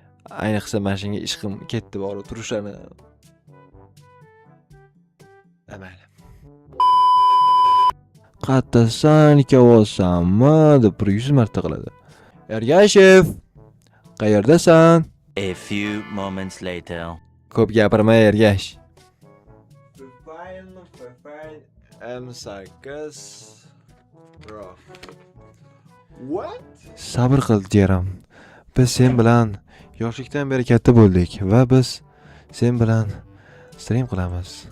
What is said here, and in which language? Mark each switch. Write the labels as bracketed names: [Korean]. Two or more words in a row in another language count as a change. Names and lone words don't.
[Uzbek] Ayniqsa, mana shunga ishqim ketdi, borib turishlarni. Amayli. "Qattasan, ikki ovozsanmi?" deb bir yuz marta qiladi. "Ergashev, qayerdasan?" [English] A few moments later. [Uzbek] Ko'p gapirma, Ergash. M sakkiz Pro. What? Sabr qil, jerim. Biz sen bilan yoshlikdan beri katta bo'ldik va biz sen bilan stream qilamiz.